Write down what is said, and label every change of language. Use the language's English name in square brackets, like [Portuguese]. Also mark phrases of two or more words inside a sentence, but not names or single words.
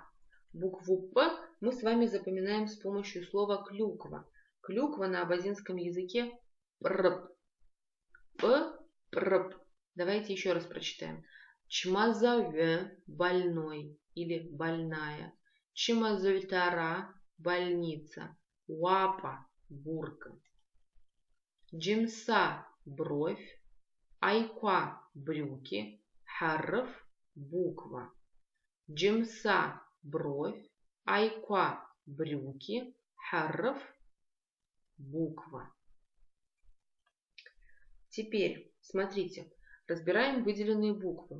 [Russian] Букву П мы с вами запоминаем с помощью слова клюква. Клюква на абазинском языке прп. [Abaza] П, прп. [Russian] Давайте еще раз прочитаем. Чмазаве больной или больная. [Abaza] Чмазультара больница. Уапа бурка. Джимса бровь. Айква брюки. Харф буква. Джимса бровь. Айква брюки. Харф буква. [Russian] Теперь, смотрите, разбираем выделенные буквы.